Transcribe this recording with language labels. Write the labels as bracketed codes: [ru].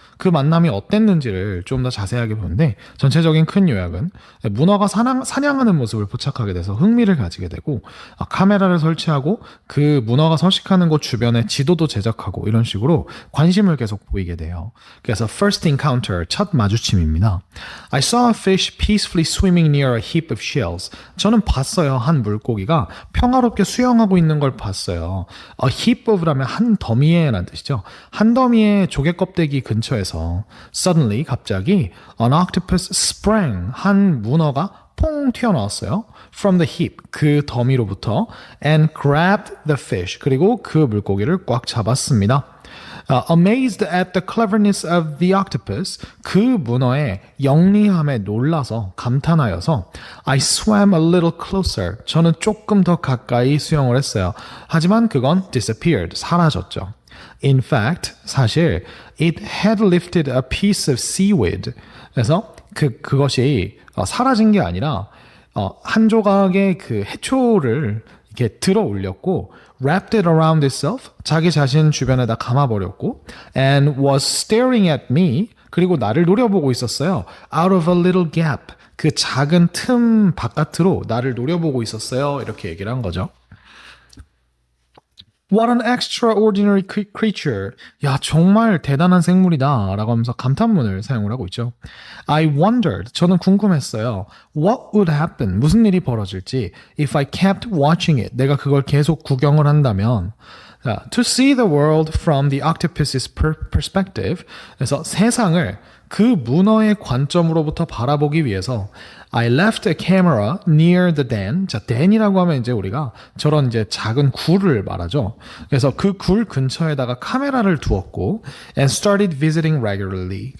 [ko] 그 만남이 어땠는지를 좀 더 자세하게 보는데 전체적인 큰 요약은 문어가 사냥하는 모습을 포착하게 돼서 흥미를 가지게 되고 카메라를 설치하고 그 문어가 서식하는 곳 주변에 지도도 제작하고 이런 식으로 관심을 계속 보이게 돼요. 그래서 [en] first encounter, [ko] 첫 마주침입니다. [en] I saw a fish peacefully swimming near a heap of shells. [ko] 저는 봤어요. 한 물고기가 평화롭게 수영하고 있는 걸 봤어요. [en] A heap of [ko] 라면 한 더미에 라는 뜻이죠. 한 더미의 조개 껍데기 근처에서 [en] suddenly [ko] 갑자기 [en] an octopus sprang [ko] 한 문어가 퐁 튀어나왔어요. [en] From the heap [ko] 그 더미로부터 [en] and grabbed the fish [ko] 그리고 그 물고기를 꽉 잡았습니다. [en] Amazed at the cleverness of the octopus [ko] 그 문어의 영리함에 놀라서 감탄하여서 [en] I swam a little closer [ko] 저는 조금 더 가까이 수영을 했어요. 하지만 그건 [en] disappeared [ko] 사라졌죠. [en] In fact, [ko] 사실 [en] it had lifted a piece of seaweed. [ko] 그래서 그것이 사라진 게 아니라 한 조각의 그 해초를 이렇게 들어 올렸고 [en] wrapped it around itself. [ko] 자기 자신 주변에다 감아버렸고 [en] and was staring at me. [ko] 그리고 나를 노려보고 있었어요. [en] Out of a little gap. [ko] 그 작은 틈 바깥으로 나를 노려보고 있었어요. 이렇게 얘기를 한 거죠. [en] What an extraordinary creature. [ko] 야, 정말 대단한 생물이다. 라고 하면서 감탄문을 사용을 하고 있죠. [en] I wondered. [ko] 저는 궁금했어요. [en] What would happen? [ko] 무슨 일이 벌어질지. [en] If I kept watching it. [ko] 내가 그걸 계속 구경을 한다면. [en] To see the world from the octopus's perspective. [ko] 그래서 세상을 그 문어의 관점으로부터 바라보기 위해서 [en] I left a camera near the den. [ko] 자, den이라고 하면 이제 우리가 저런 이제 작은 굴을 말하죠. 그래서 그 굴 근처에다가 카메라를 두었고 [en] and started visiting regularly.